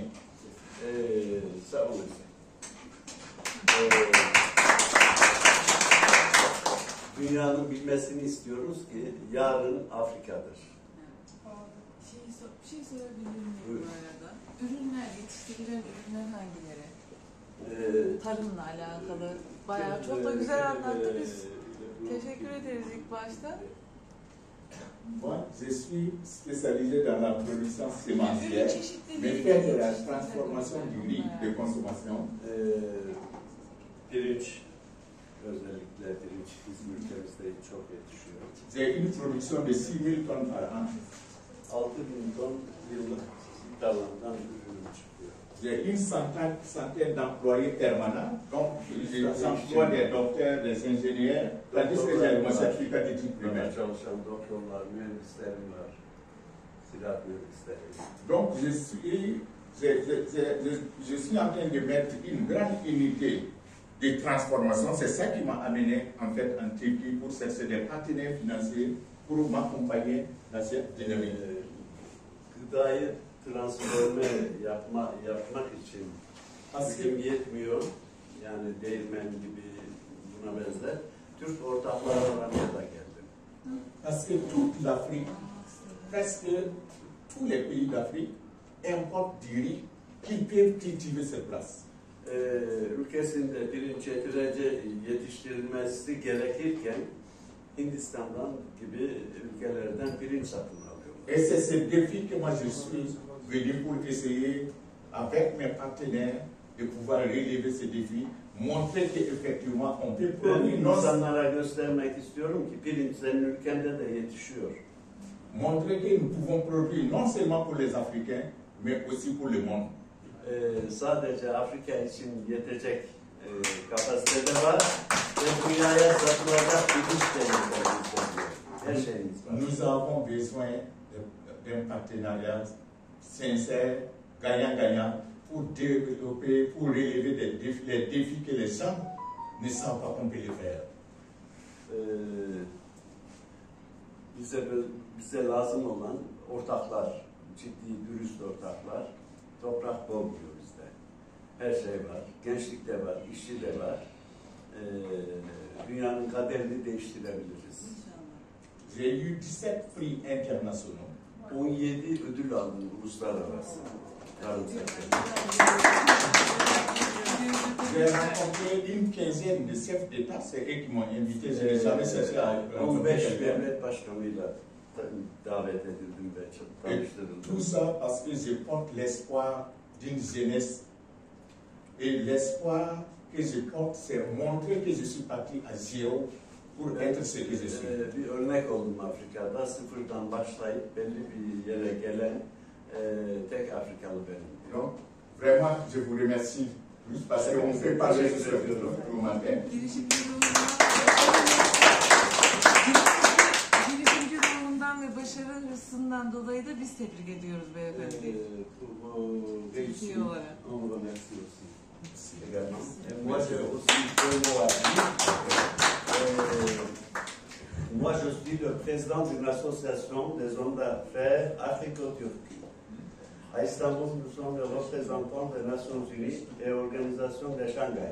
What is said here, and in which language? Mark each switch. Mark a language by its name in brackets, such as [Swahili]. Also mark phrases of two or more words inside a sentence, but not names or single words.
[Turkish] Sağ olun. Dünyanın bilmesini istiyoruz ki yarın Afrika'dır. Bir şey sorabilir miyim bu arada? Ürünler, yetiştirilen ürünler hangileri? Tarımla alakalı. Bayağı çok da güzel anlattı. Biz teşekkür ederiz ilk başta. [French] Moi, je suis spécialisé dans la production sémencière, mais faire de la transformation du riz de consommation. [Turkish] Pirinç, özellikle pirinç bizim ülkemizde çok yetişiyor. [French] J'ai une production de 6 000 tonnes par an. [Turkish] 6.000 ton yıllık tarladan ürün çıkıyor. [French] J'ai une centaine d'employés permanents, donc j'emploie des docteurs, des ingénieurs, tandis que j'ai mon certificat d'études primaires. [Turkish] Çalışan doktorlar, mühendislerim var, silah mühendisleri. [French] Donc je suis en train de mettre une grande unité de transformation. C'est ça qui m'a amené en fait en Turquie pour chercher des partenaires financiers pour m'accompagner dans cette dynamique. [Turkish] Gıdayı transforme yapmak için gücüm yetmiyor. Yani değirmen gibi şuna benzer Türk ortaklar aramaya da geldim. [French] Parce que toute l'Afrique, presque tous les pays d'Afrique importent du riz qu'ils peuvent cultiver sur place. [Turkish] Ülkesinde pirinç yetiştirilmesi gerekirken Hindistan'dan gibi ülkelerden pirinç satın alıyorlar. [French] Et c'est ce défi que moi je suis venu pour essayer, avec mes partenaires, de pouvoir relever ce défi, montrer qu'effectivement on peut [Turkish] Ben [French] produire, [Turkish] insanlara göstermek istiyorum ki pirinç senin ülkende de yetişiyor. [French] montrer que nous pouvons produire non seulement pour les Africains, mais aussi pour le monde. [Turkish] Sadece Afrika için yetecek kapasitede var ve dünyaya satılacak pirinç de yeterli. Her şeyimiz var. [French] Nous avons besoin d'un partenariat sincère, gagnant-gagnant, pour développer, pour relever les défis que les gens ne savent pas qu'on peut les faire. [Turkish] Bize lazım olan ortaklar, ciddi, dürüst ortaklar, toprak bol diyor bizde. Her şey var, gençlik de var, işçi de var. Dünyanın kaderini değiştirebiliriz. [French] J'ai eu 17 prix internationaux. [Turkish] 17 ödül aldım uluslararası. [French] J'ai rencontré une quinzaine de chefs d'État, c'est eux qui m'ont invité, je n'ai jamais cherché à rencontrer [Turkish] 15 [French] quelqu'un. [Turkish] devlet başkanıyla davet edildim ve tanıştırıldım. [French] Tout ça parce que je porte l'espoir d'une jeunesse. Et l'espoir que je porte, c'est montrer que je suis parti à zéro pour être ce que je suis. [Turkish] Bir örnek oldum Afrika'da. Sıfırdan başlayıp belli bir yere gelen tek Afrikalı benim. [French] Donc, vraiment, je vous remercie plus parce qu'on ne fait pas juste le matin. [Turkish] Girişimci ruhundan ve başarı hırsından dolayı da biz tebrik ediyoruz beyefendi. Réussi. olarak. [French] On vous remercie aussi. Également. Et moi, j'ai aussi deux mots à dire. Moi, je suis le président d'une association des hommes d'affaires Africo-Turquie. À Istanbul, nous sommes le représentant des Nations Unies et Organisation de Shanghai.